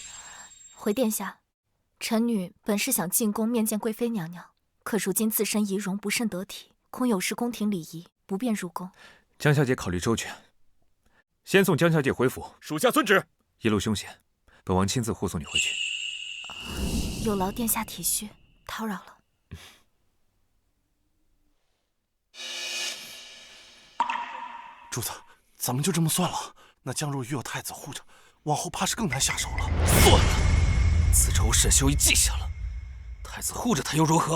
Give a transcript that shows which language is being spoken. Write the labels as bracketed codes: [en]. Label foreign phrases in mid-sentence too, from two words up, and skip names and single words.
[zh] 回殿下，臣女本是想進宮面見貴妃娘娘，可如今自身儀容不甚得體，恐有失宮廷禮儀，不便入宮。江小姐考慮周全，先送江小姐回府。屬下遵旨。一路凶險，本王親自護送你回去。有勞殿下體恤，叨擾了。主子，咱們就這麼算了。那江若愚有太子護着，往後怕是更難下手了。算了，此仇沈修儀記下了。太子護着他又如何？